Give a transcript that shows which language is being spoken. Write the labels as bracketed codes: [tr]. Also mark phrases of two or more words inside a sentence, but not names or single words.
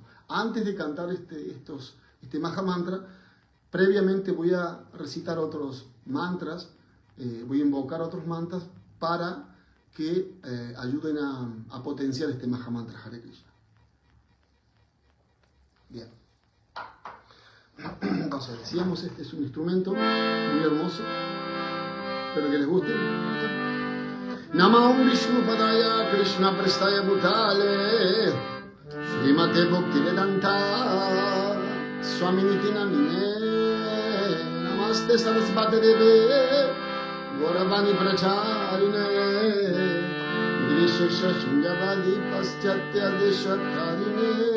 [es] Antes de cantar este Maha Mantra, previamente voy a recitar otros mantras, voy a invocar otros mantras para que ayuden a potenciar este Maha Mantra Hare Krishna. Bien. Entonces, decíamos, este es un instrumento muy hermoso. Espero que les guste. [sa] Namah Vishnu Padaya Krishna Prestaya Bhutale Srimate Bhakti Vedanta Swaminiti Namine Namaste Sarasvati Deve Gauravani Pracharine Nirishesha Shunjavadi Paschatya Deshakarine